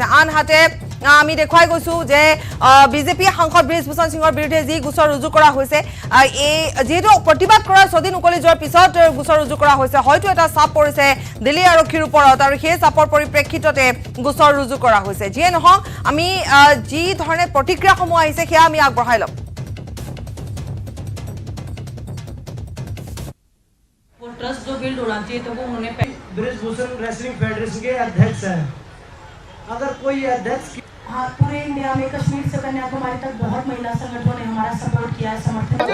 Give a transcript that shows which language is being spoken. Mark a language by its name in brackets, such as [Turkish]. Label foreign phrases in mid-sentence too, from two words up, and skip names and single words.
[Assamese] আনহাতে আমি দেখুৱাই গৈছো যে বিজেপি সাংসদ ব্ৰিজভূষণ সিঙৰ বিৰুদ্ধে যি গোচৰ ৰুজু কৰা হৈছে, এই যিহেতু প্ৰতিবাদ কৰাৰ ছদিন উকলি যোৱাৰ পিছত গোচৰ ৰুজু কৰা হৈছে, হয়তো এটা চাপ পৰিছে দিল্লী আৰক্ষীৰ ওপৰত আৰু সেই চাপৰ পৰিপ্ৰেক্ষিততে গোচৰ ৰুজু কৰা হৈছে। যিয়ে নহওক আমি যি ধৰণে প্ৰতিক্ৰিয়াসমূহ আহিছে সেয়া আমি আগবঢ়াই ল'ম। [Hindi] ट्रस्ट जो बिल्ड होना चाहिए तो वो उन्होंने ब्रिजभूषण रेसलिंग फेडरेशन के अध्यक्ष हैं। अगर कोई अध्यक्ष हाँ, पूरे इंडिया में कश्मीर से कन्याकुमारी तक बहुत महिला संगठनों ने हमारा सपोर्ट किया है, समर्थन।